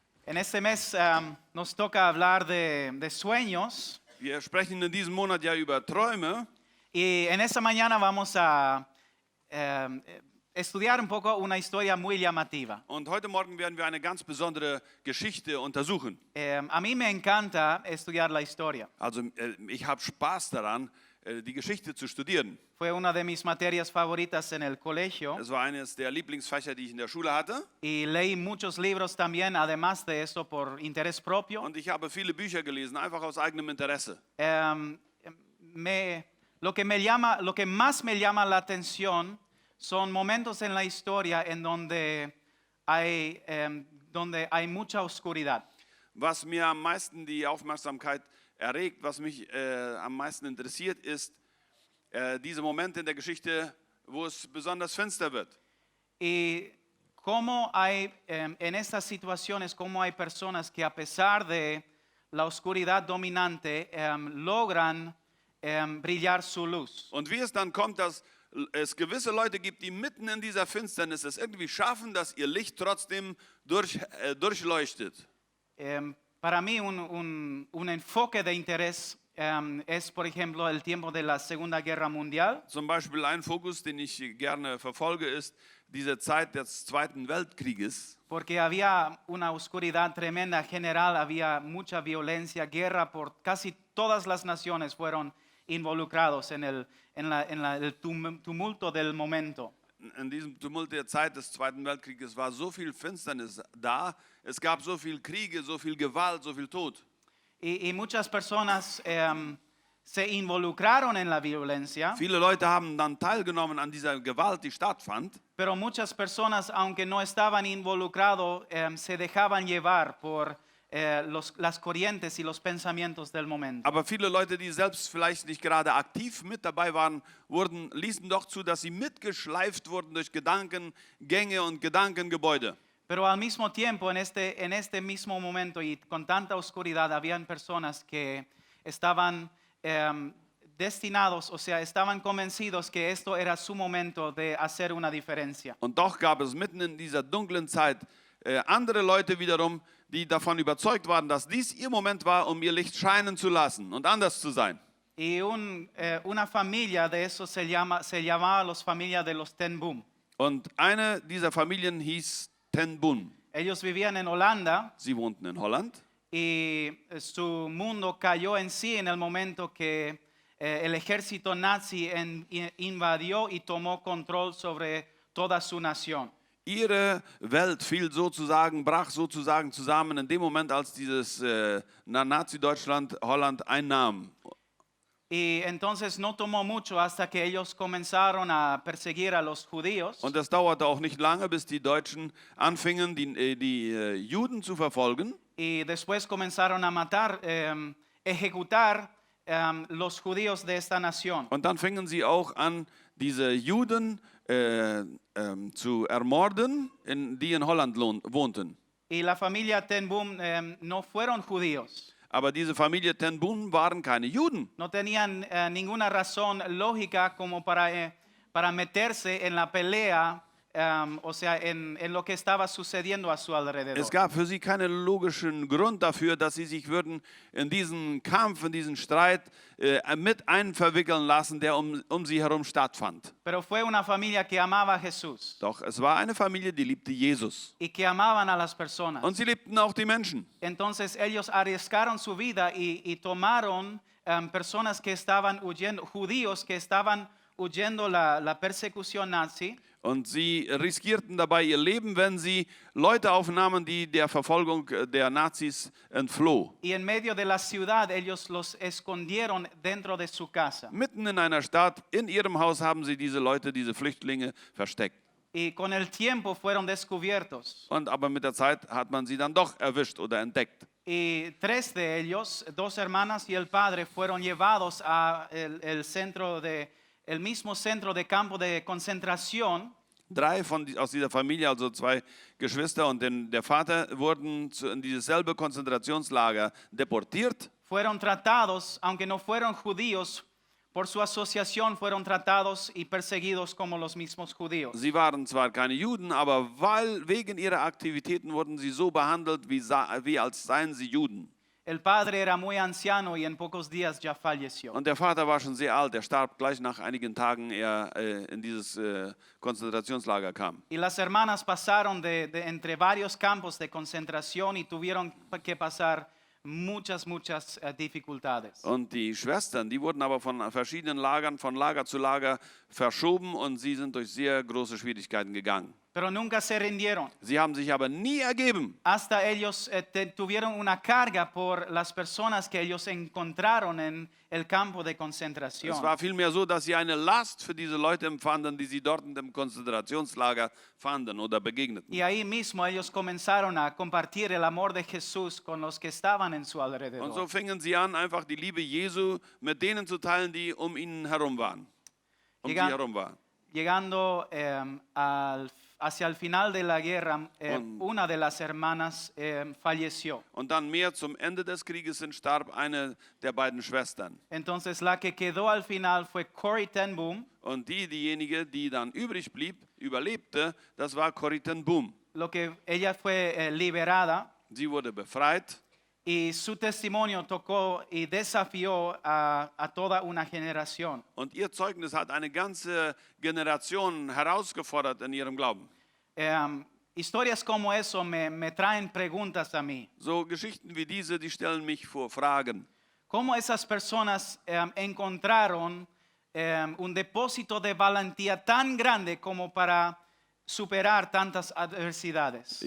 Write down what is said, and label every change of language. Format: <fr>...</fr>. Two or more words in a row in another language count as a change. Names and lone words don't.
<es>En este mes nos toca hablar de sueños</es> <de>Wir sprechen in diesem Monat ja über Träume</de> <es>y en esta mañana vamos a estudiar un poco una historia muy llamativa.</es> <de>und heute Morgen werden wir eine ganz besondere Geschichte untersuchen.</de> <es>A mí me encanta estudiar la historia.</es> <de>Also ich habe Spaß daran, die Geschichte zu studieren.</de> <es>Fue una de mis materias favoritas en el colegio</es> <de>Es war eines der Lieblingsfächer, die ich in der Schule hatte.</de> <es>y leí muchos libros también, además de eso, por interés propio.</es> <de>Und ich habe viele Bücher gelesen, einfach aus eigenem Interesse.</de> <es>Lo que más me llama la atención son momentos en la historia en donde hay mucha oscuridad.</es> <de>Was mir am meisten die Aufmerksamkeit erregt, was mich am meisten interessiert, ist diese Momente in der Geschichte, wo es besonders finster wird.</de> <es>Y cómo hay en estas situaciones, cómo hay personas que a pesar de la oscuridad dominante logran brillar su luz.</es> <de>Und wie es dann kommt, dass es gewisse Leute gibt, die mitten in dieser Finsternis es irgendwie schaffen, dass ihr Licht trotzdem durchleuchtet.</de> <es>Para mí un enfoque de interés es, por ejemplo, el tiempo de la Segunda Guerra Mundial.</es> <de>Zum Beispiel ein Fokus, den ich gerne verfolge, ist diese Zeit des Zweiten Weltkrieges.</de> <es>Porque había una oscuridad tremenda general, había mucha violencia, guerra por casi todas las naciones fueron involucrados en el tumulto del momento.</es> <de>In diesem Tumult der Zeit des Zweiten Weltkrieges war so viel Finsternis da, es gab so viel Kriege, so viel Gewalt, so viel Tod.</de> <es>Y muchas personas se involucraron en la violencia,</es> <de>Viele Leute haben dann teilgenommen an dieser Gewalt, die stattfand.</de> <es>pero muchas personas, aunque no estaban involucrados, se dejaban llevar por las corrientes y los pensamientos del momento.</es> <de>Aber viele Leute, die selbst vielleicht nicht gerade aktiv mit dabei waren, ließen doch zu, dass sie mitgeschleift wurden durch Gedankengänge und Gedankengebäude.</de> <es>Pero al mismo tiempo, en este mismo momento y con tanta oscuridad, habían personas que estaban destinados, o sea, estaban convencidos que esto era su momento de hacer una diferencia.</es> <de>Und doch gab es mitten in dieser dunklen Zeit andere Leute wiederum, die davon überzeugt waren, dass dies ihr Moment war, um ihr Licht scheinen zu lassen und anders zu sein.</de> <es>Y una familia de eso se llamaba los familias de los Ten Boom.</es> <de>Und eine dieser Familien hieß Ten Boom.</de> <es>Ellos vivían en Holanda</es> <de>Sie wohnten in Holland.</de> <es>y su mundo cayó en sí en el momento que el ejército nazi invadió y tomó control sobre toda su nación.</es> <de>Ihre Welt brach sozusagen zusammen in dem Moment, als dieses Nazi-Deutschland Holland einnahm.</de> <es>Y entonces no tomó mucho hasta que ellos comenzaron a perseguir a los judíos.</es> <de>Und es dauerte auch nicht lange, bis die Deutschen anfingen, die Juden zu verfolgen.</de> <es>Y después comenzaron a matar, ejecutar los judíos de esta nación.</es> <de>Und dann fingen sie auch an, diese Juden zu ermorden, die in Holland wohnten.</de> <es>Y la familia Ten Boom no fueron judíos.</es> <de>Aber diese Familie Ten Boom waren keine Juden.</de> <es>No tenían ninguna razón lógica como para meterse en la pelea, o sea, en lo que estaba sucediendo a su alrededor.</es> <de>Es gab für sie keinen logischen Grund dafür, dass sie sich würden in diesen Kampf, in diesen Streit mit einverwickeln lassen, der um sie herum stattfand.</de> <es>Pero fue una familia que amaba a Jesús</es> <de>Doch es war eine Familie, die liebte Jesus.</de> <es>y que amaban a las personas.</es> <de>Und sie liebten auch die Menschen.</de> <es>Entonces ellos arriesgaron su vida y tomaron personas que estaban huyendo, judíos que estaban huyendo la persecución nazi.</es> <de>Und sie riskierten dabei ihr Leben, wenn sie Leute aufnahmen, die der Verfolgung der Nazis entfloh.</de> <es>Y en medio de la ciudad ellos los escondieron dentro de su casa.</es> <de>Mitten in einer Stadt, in ihrem Haus haben sie diese Leute, diese Flüchtlinge versteckt.</de> <es>Y con el tiempo fueron descubiertos.</es> <de>Aber mit der Zeit hat man sie dann doch erwischt oder entdeckt.</de> <es>Y 3 de ellos, 2 hermanas y el padre, fueron llevados a el mismo centro de campo de concentración.</es> <de>3 aus dieser Familie, also 2 Geschwister und der Vater, wurden in dieses selbe Konzentrationslager deportiert.</de> <es>Fueron tratados, aunque no fueron judíos, Por su asociación fueron tratados y perseguidos como los mismos judíos.</es> <de>Sie waren zwar keine Juden, aber wegen ihrer Aktivitäten wurden sie so behandelt, wie als seien sie Juden.</de> <es>El padre era muy anciano y en pocos días ya falleció.</es> <de>Und der Vater war schon sehr alt, er starb gleich nach einigen Tagen, er in dieses Konzentrationslager kam.</de> <es>Y las hermanas pasaron de entre varios campos de concentración y tuvieron que pasar muchas dificultades.</es> <de>Und die Schwestern, die wurden aber von verschiedenen Lagern, von Lager zu Lager verschoben und sie sind durch sehr große Schwierigkeiten gegangen.</de> <es>Pero nunca se rindieron.</es> <de>Sie haben sich aber nie ergeben.</de> <es>Hasta ellos tuvieron una carga por las personas que ellos encontraron en el campo de</es> <de>Es</de> <es>concentración.</es> <de>war vielmehr so, dass sie eine Last für diese Leute empfanden, die sie dort in dem Konzentrationslager fanden oder begegneten.</de> <es>Y ahí mismo ellos comenzaron a compartir el amor de Jesús con los que estaban en su</es> <de>Und so</de> <es>alrededor.</es> <de>fingen sie an, einfach die Liebe Jesu mit denen zu teilen, die um ihnen herum waren. Um sie</de> <es>Llegan-</es> <de>herum waren.</de> <es>Llegando hacia el final de la guerra,</es> <de>Und-</de> <es>una de las hermanas falleció.</es> <de>Und dann mehr zum Ende des Krieges hin starb eine der beiden Schwestern.</de> <es>Entonces la que quedó al final fue Corrie ten Boom.</es> <de>Und diejenige, die dann übrig blieb, überlebte, das war Corrie ten Boom.</de> <es>Ella fue liberada</es> <de>Sie wurde befreit</de> <es>y su testimonio tocó y desafió a toda una generación.</es> <de>und ihr Zeugnis hat eine ganze Generation herausgefordert in ihrem Glauben.</de> <es>Historias como eso me traen preguntas a mí.</es> <de>So Geschichten wie diese, die stellen mich vor Fragen.</de> <es>¿Cómo esas personas encontraron un depósito de valentía tan grande como para superar tantas adversidades?</es>